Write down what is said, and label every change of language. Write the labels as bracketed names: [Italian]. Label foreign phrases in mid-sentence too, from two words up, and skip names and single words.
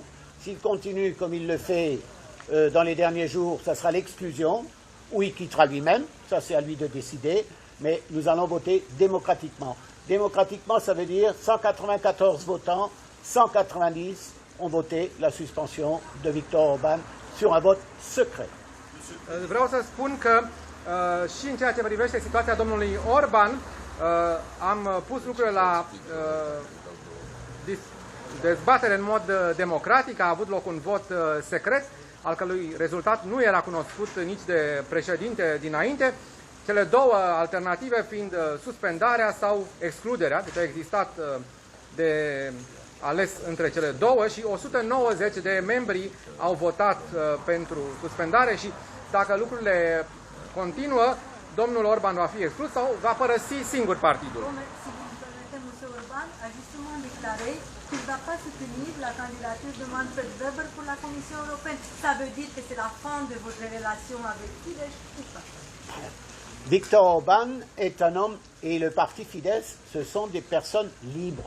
[French] S'il continue comme il le fait dans les derniers jours, ça sera l'exclusion, ou il quittera lui-même, ça c'est à lui de décider, mais nous allons voter démocratiquement. Démocratiquement, ça veut dire 194 votants, 190 ont voté la suspension de Viktor Orban sur un vote secret. [Romanian] Vreau să spun că și în ceea ce privește situația domnului Orban, am pus lucrurile la dezbatere în mod democratic, a avut loc un vot secret, al cărui rezultat nu era cunoscut nici de președinte dinainte, cele două alternative fiind suspendarea sau excluderea, deci a existat de ales între cele două și 190 de membri au votat pentru suspendare și dacă lucrurile continuă, domnul Orban va fi exclus sau va părăsi singur partidul. [French] Si vous me permettez, M. Orban a justement déclaré qu'il ne va pas soutenir la candidature de Manfred Weber pour la Commission européenne. Ça veut dire que c'est la fin de votre relation avec Fidesz ou pas? Viktor Orban est un homme et le parti Fidesz, ce sont des personnes libres.